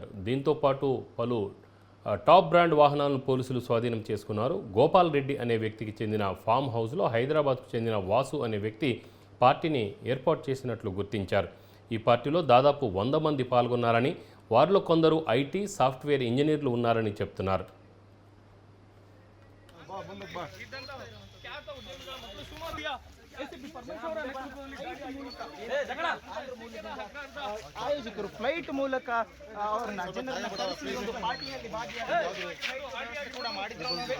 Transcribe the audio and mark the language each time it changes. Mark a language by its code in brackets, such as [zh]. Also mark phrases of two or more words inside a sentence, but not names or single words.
[te] దీంతో పాటు పలు [en] top brand [te] వాహనాలను పోలీసులు స్వాధీనం చేసుకున్నారు. గోపాల్ రెడ్డి అనే వ్యక్తికి చెందిన [en] farm house [te] హైదరాబాద్కు చెందిన వాసు అనే వ్యక్తి పార్టీని ఏర్పాటు చేసినట్లు గుర్తించారు. ఈ పార్టీలో దాదాపు 100 మంది పాల్గొన్నారని, వారిలో కొందరు ఐటీ, [en] software engineers [te] ఉన్నారని చెప్తున్నారు. [kn] ಆಯೋಜಕರು ಫ್ಲೈಟ್ ಮೂಲಕ ಅವರನ್ನ ಜನರನ್ನ ಕರೆಸಿ ಒಂದು ಪಾರ್ಟಿಯಲ್ಲಿ ಭಾಗಿಯಾಗಿ ಕೂಡ ಮಾಡಿದ್ದಾರೆ.